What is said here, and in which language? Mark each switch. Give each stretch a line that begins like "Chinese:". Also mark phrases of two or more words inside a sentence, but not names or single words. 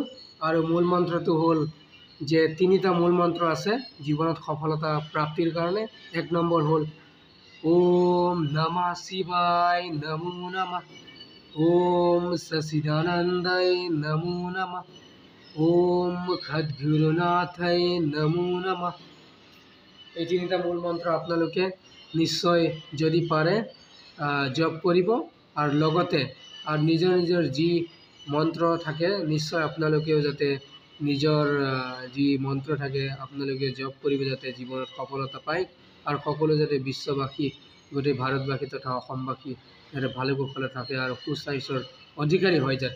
Assamese: আৰু মূল মন্ত্ৰটো হ'ল যে তিনিটা মূল মন্ত্ৰ আছে জীৱনত সফলতা প্ৰাপ্তিৰ কাৰণে। এক নম্বৰ হ'ল
Sanskrit: ওম নমঃ শিৱায় নমো নমঃ, ওম সচিদানন্দায় নমো নমঃ, ओम खद्गुरुनाथाय नमो नमः।
Assamese: এই তিনিটা মূল মন্ত্ৰ আপোনালোকে নিশ্চয় যদি পাৰে জপ কৰিব। আৰু লগতে আৰু নিজৰ নিজৰ যি মন্ত্ৰ থাকে নিশ্চয় আপোনালোকেও যাতে নিজৰ যি মন্ত্ৰ থাকে আপোনালোকে জপ কৰিব, যাতে জীৱনত সফলতা পায় আৰু সকলো যাতে বিশ্ববাসী গোটেই ভাৰতবাসী তথা অসমবাসী যাতে ভালে কুশলে থাকে আৰু সুস্বাস্থ্যৰ অধিকাৰী হয় যাতে।